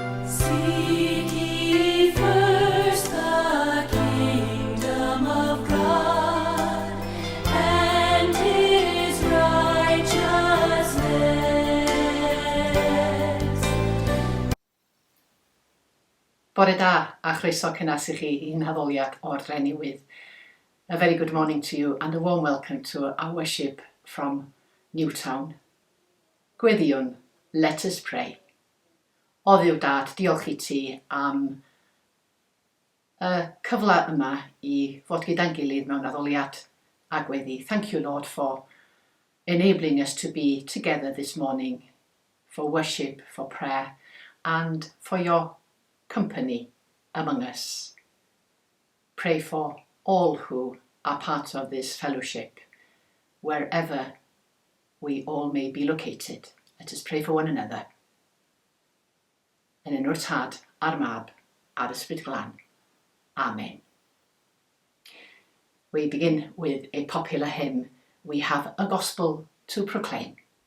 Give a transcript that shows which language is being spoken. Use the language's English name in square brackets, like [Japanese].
[English] Seek ye first the kingdom of God and his righteousness. [Welsh] Bore da a chroeso cynnas i chi i'n haddoliad o'r Dre Newydd. [English] A very good morning to you and a warm welcome to our worship from Newtown. [Welsh] Gweddiwn, let us pray. O Dduw Dad, diolch i ti am y cyfle yma i fod gyda'n gilydd mewn addoliad a gweddi. [English] Thank you, Lord, for enabling us to be together this morning for worship, for prayer, and for your company among us. Pray for all who are part of this fellowship, wherever we all may be located. Let us pray for one another. [Welsh] Yn enw'r Tad, a'r Mab, a'r Ysbryd Glân. Amen. [English] We begin with a popular hymn. We have a gospel to proclaim.